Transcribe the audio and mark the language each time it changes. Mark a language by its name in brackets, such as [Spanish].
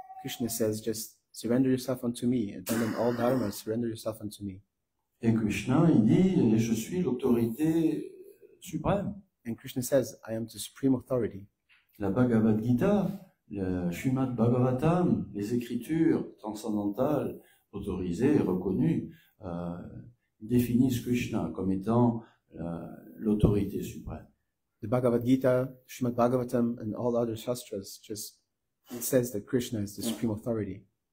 [English] Krishna says, just surrender yourself unto me, abandon all dharma, surrender yourself unto me. [French] Et Krishna, il dit, je suis l'autorité suprême. [English] And Krishna says, I am the supreme authority. [French] La Bhagavad Gita, le Srimad Bhagavatam, les écritures transcendantales autorisées et reconnues, définissent Krishna comme étant l'autorité suprême. [English] The Bhagavad Gita, Srimad Bhagavatam, and all other shastras it says that Krishna is the supreme authority.